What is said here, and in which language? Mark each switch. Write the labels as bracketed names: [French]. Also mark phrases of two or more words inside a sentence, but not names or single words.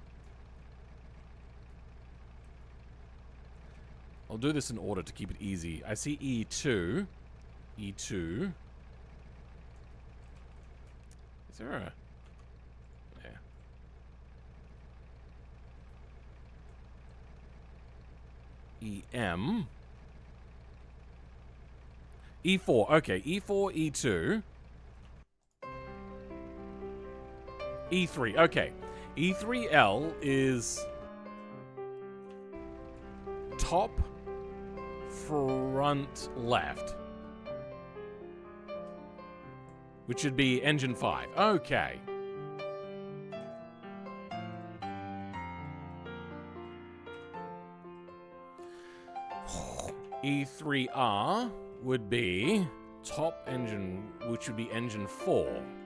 [English] I'll do this in order to keep it easy. I see E2. E2. Is there a... Yeah. EM. E4. Okay, E4, E2. E3. Okay. E3L is top, front, left. Which should be engine 5. Okay. E3R would be top engine, which would be engine 4.